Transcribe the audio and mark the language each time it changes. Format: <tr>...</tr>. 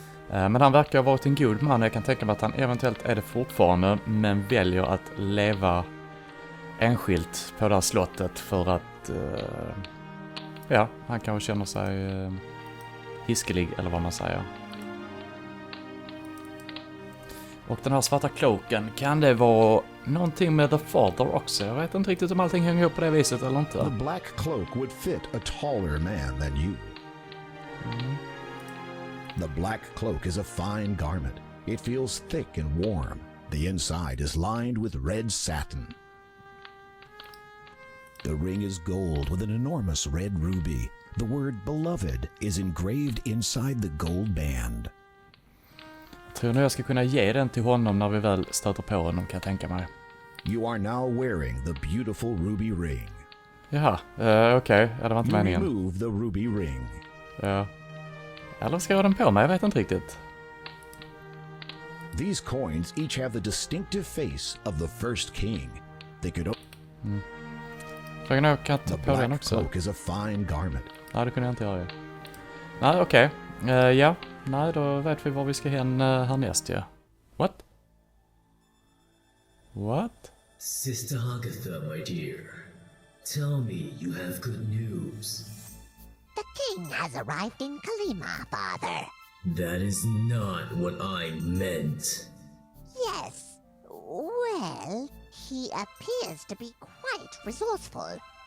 <sv>Men han verkar ha varit en god man, och jag kan tänka mig att han eventuellt är det fortfarande, men väljer att leva enskilt på det här slottet för att ja, han kanske känner sig hiskelig, eller vad man säger. Och den här svarta cloaken, kan det vara någonting med The Father också? Jag vet inte riktigt om allting hänger ihop på det viset eller inte.</sv> <en>The black cloak would fit a taller man than you. The black cloak is a fine garment. It feels thick and warm. The inside is lined with red satin. The ring is gold with an enormous red ruby. The word beloved is engraved inside the gold band.</en> <sv>Jag tror nog jag ska kunna ge den till honom när vi väl stöter på honom, kan jag tänka mig.</sv> <en>You are now wearing the beautiful ruby ring.</en> <sv>Jaha, okej. Ja, det var inte</sv> <en>You</en> <sv>meningen.</sv> <en>remove the ruby ring.</en> <sv>Ja. Eller ska jag ha den på mig? Jag vet inte riktigt.</sv> <en>These coins each have the distinctive face of the first king. They could</en> <sv>Frågan är om jag kan ta</sv> <en>The</en> <sv>på den</sv> <en>black</en> <sv>också.</sv> <en>cloak is a fine garment.</en> <sv>Nej, det kunde jag inte göra. Nej, okej. Ja. Nej, då vet vi var vi ska hen härnäst, ja.</sv> <en>What? What? Sister Agatha, my dear, tell me you have good news. The king has arrived in Kalima, father. That is not what I meant. Yes. Well, he appears to be quite resourceful.</en>